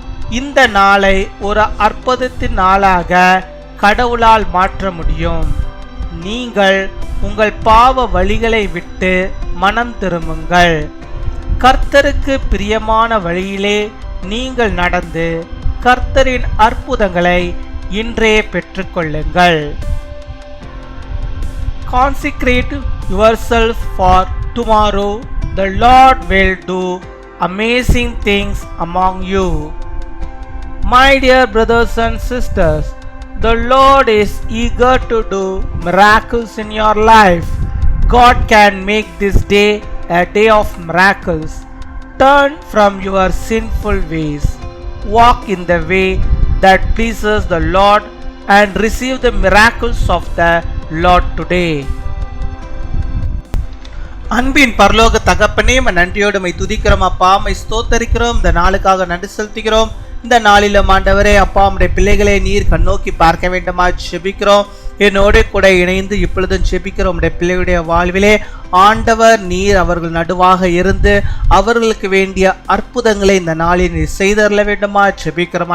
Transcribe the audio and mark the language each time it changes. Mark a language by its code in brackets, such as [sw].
[ta] இந்த நாளை ஒரு அற்புதத்தின் நாளாக கடவுளால் மாற்ற முடியும். நீங்கள் உங்கள் பாவ வழிகளை விட்டு மனம் திரும்புங்கள். கர்த்தருக்கு பிரியமான வழியிலே நீங்கள் நடந்து கர்த்தரின் அற்புதங்களை இன்றே பெற்றுக்கொள்ளுங்கள். [en] Consecrate yourself for tomorrow. The Lord will do amazing things among you. My dear brothers and sisters, the Lord is eager to do miracles in your life. God can make this day a day of miracles. Turn from your sinful ways. Walk in the way that pleases the Lord and receive the miracles of the Lord today. [ta] அன்பின் பரலோக தகப்பனே, நன்றியோடு துதிக்கிறோம் அப்பா, ஸ்தோத்தரிக்கிறோம். இந்த நாளுக்காக நன்றி செலுத்துகிறோம். இந்த நாளிலும் ஆண்டவரே அப்பா, உம்முடைய பிள்ளைகளை நீர் கண்ணோக்கி பார்க்க வேண்டுமா செபிக்கிறோம். என்னோட கூட இணைந்து இப்பொழுதும் செபிக்கிறோம். உம்முடைய பிள்ளைகளுடைய வாழ்விலே ஆண்டவர் நீர் அவர்கள் நடுவாக இருந்து அவர்களுக்கு வேண்டிய அற்புதங்களை இந்த நாளில் நீர் செய்தரல வேண்டுமா செபிக்கிறோம்.